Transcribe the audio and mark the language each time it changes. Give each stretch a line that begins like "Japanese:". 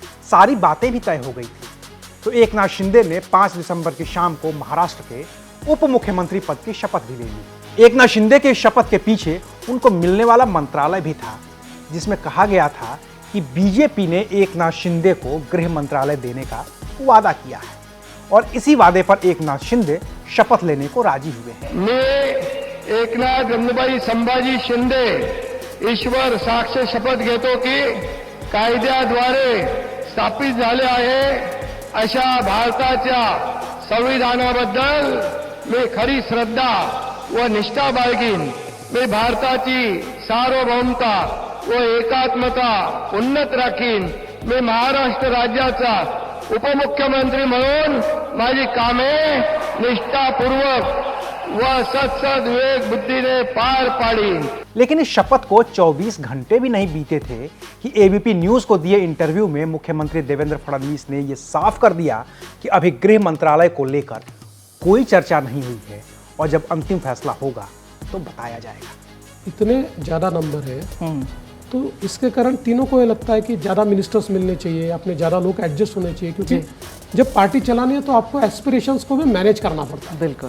Hindi: सारी बातें भी तय हो गई थी। तो एकनाथ शिंदे ने 5 दिसंबर की शाम को महाराष्ट्र के उप मुख्यमंत्री पद की शपथ भी ले ली। एकनाथ शिंदे के शपथ के पीछे उनको मिलने वाला मंत्रालय भी था, जिसमें कहा गया था कि बीजेपी ने एकनाथ शिंदे को गृह मंत्रालय देने का वादा किया है और इसी वादे पर एकनाथ शिंदे शपथ लेने को राजी हुए हैं।
Marathi: मैं एकनाथ गंगूबाई संभाजी शिंदे ईश्वर साक्ष शपथ घेतो की कायद्याद्वारे स्थापित झाले आहे अशा भारताच्या संविधानाबद्दल मी खरी श्रद्धा व निष्ठा बाळगीन। मी भारताची सार्वभौमता व एकात्मता उन्नत राखीन। मी महाराष्ट्र राज्याचा उपमुख्यमंत्री म्हणून माझी कामे निष्ठापूर्वक व सत्सद विवेक बुद्धि ने पार पाड़ी।
Hindi: लेकिन इस शपथ को 24 घंटे भी नहीं बीते थे कि एबीपी न्यूज को दिए इंटरव्यू में मुख्यमंत्री देवेंद्र फडणवीस ने यह साफ कर दिया कि अभी गृह मंत्रालय को लेकर कोई चर्चा नहीं हुई है और जब अंतिम फैसला होगा तो बताया जाएगा। इतने ज्यादा नंबर है तो इसके कारण तीनों को ये लगता है कि ज़्यादा मिनिस्टर्स मिलने चाहिए, अपने ज़्यादा लोग एडजस्ट होने चाहिए, क्योंकि जब पार्टी चलानी है तो आपको एस्पिरेशंस को भी मैनेज करना पड़ता है।